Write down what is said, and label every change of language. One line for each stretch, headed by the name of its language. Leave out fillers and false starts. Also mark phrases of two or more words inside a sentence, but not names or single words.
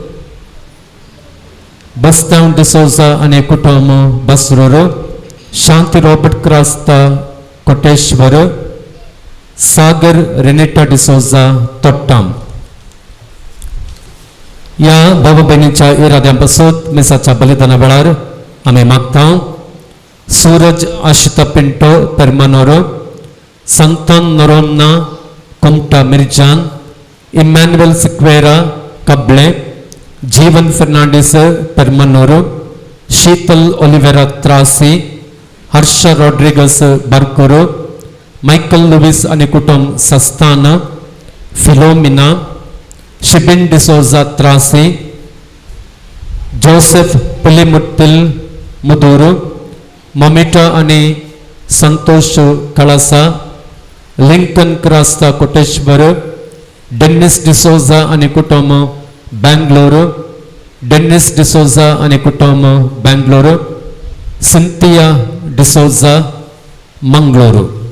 Konkani: बस्तान डिसोजा आणि कुटुंब बसरूरू, शांति रॉबर्ट क्रास्ता कोटेश्वर, सागर रेनेटा डिसोजा तोट्टाम. या भाव बहिणीच्या इराद्यांपासून मिसाच्या बलिदाना वेळार आम्ही मागता सूरज आशिता पिंटो पेर्मनोरो, संतान नोरोन्ना कुमटा मिर्जान, इमॅन्युएल सिक्वेरा कबळे, जीवन फर्नांडिस पेर्मनोरो, शीतल ओलिवेरा त्रासी, हर्ष रॉड्रिगस बर्कूरू, माइकल लुविस आणि कुटुंब सस्तान, फिलोमिना, शिबिन डिसोजा त्रासी, जोसेफ पुलिमुट्टिल मुदूरू, ममिटा आणि संतोष कळसा, लिंकन क्रास्ता कोटेश्वर, डेनिस डिसोजा आणि कुटुंब बेंगलुरू, डेनिस डिसोजा आणि कुटुंब बेंगलुरू, सिंथिया डिसोजा मंगळूरू.